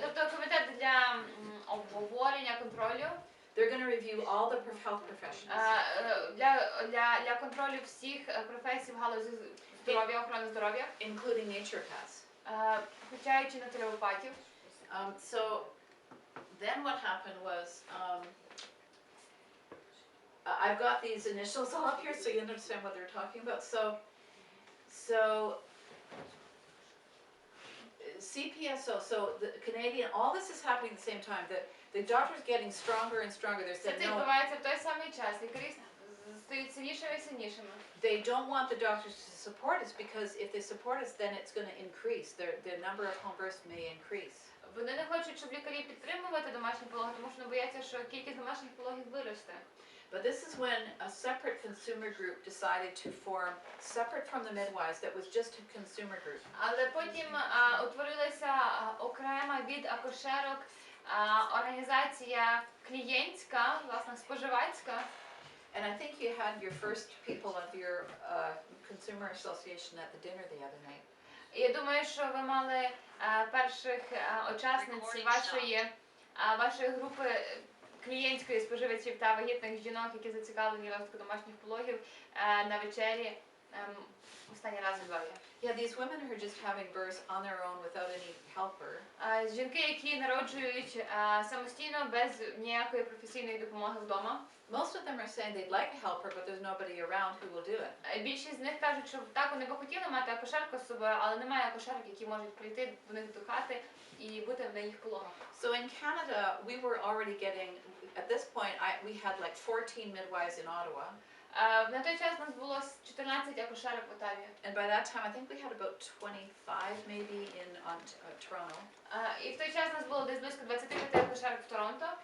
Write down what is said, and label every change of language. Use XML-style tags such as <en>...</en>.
<uk>Тобто комітет для обговорення, контролю.</uk> <en>They're going to review all the health professions.</en> <uk>Для контролю всіх професій в галузі здоров'я, охорони здоров'я.</uk> <en>Including naturopaths.</en> <uk>Включаючи натуропатів.</uk> <en>So then what happened was, I've got these initials all up here so you understand what they're talking about. So CPSO, so the Canadian, all this is happening at the same time. The doctors getting stronger and stronger. They're</en> <uk>Це</uk> <en>saying no,</en> <uk>відбувається в той самий час. Лікарі стають сильнішими і сильнішими.</uk> <en>they don't want the doctors to support us because if they support us, then it's going to increase. The number of home births may increase.</en> <uk>Вони не хочуть, щоб лікарі підтримувати домашні пологи, тому що вони бояться, що кількість домашніх пологів виросте.</uk> <en>But this is when a separate consumer group decided to form, separate from the midwives, that was just a consumer group.</en> <uk>Але потім утворилася окрема від акушерок організація клієнтська, власне, споживацька.</uk> <en>And I think you had your first people of your consumer association at the dinner the other night.</en> <uk>І я думаю, що ви мали перших учасниць вашої групи клієнтської споживачів та вагітних жінок, які зацікавлені розвитку домашніх пологів на вечері останній раз у Львові.</uk> <en>Yeah, these women who are just having births on their own without any helper.</en> <uk>Жінки, які народжують самостійно без ніякої професійної допомоги вдома.</uk> <en>Most of them are saying they'd like a helper, but there's nobody around who will do it.</en> <uk>Більшість з них кажуть, що так, вони би хотіли мати акушерку з собою, але немає акушерок, які можуть прийти до них до хати і бути на їх пологах.</uk> <en>So in Canada, we were already getting, at this point, we had like 14 midwives in Ottawa.</en> <uk>На той час у нас було 14 акушерок в Отаві.</uk> <en>And by that time, I think we had about 25 maybe in Toronto.</en> <uk>І в той час у нас було десь близько 25 акушерок в Торонто.</uk>